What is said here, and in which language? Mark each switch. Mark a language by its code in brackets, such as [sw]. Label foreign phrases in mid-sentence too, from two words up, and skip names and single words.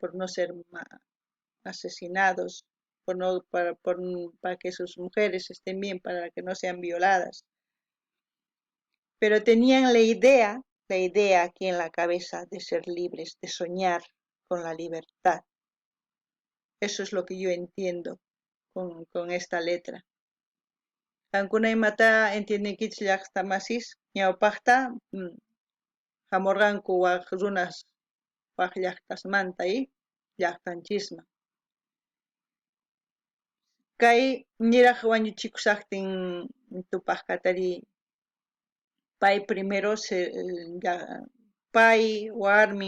[es] Por no ser asesinados, para que sus mujeres estén bien, para que no sean violadas. Pero tenían la idea aquí en la cabeza de ser libres, de soñar con la libertad. Eso es lo que yo entiendo con esta letra. [qu] Ankuna imata entiendenkich llaqtamasis ñawpaqta hamurqanku waq runas waq llaqtasmanta llaqtanchisman. Kay niraq wañuchikusaqtin Tupaj katari pay primero pay warmin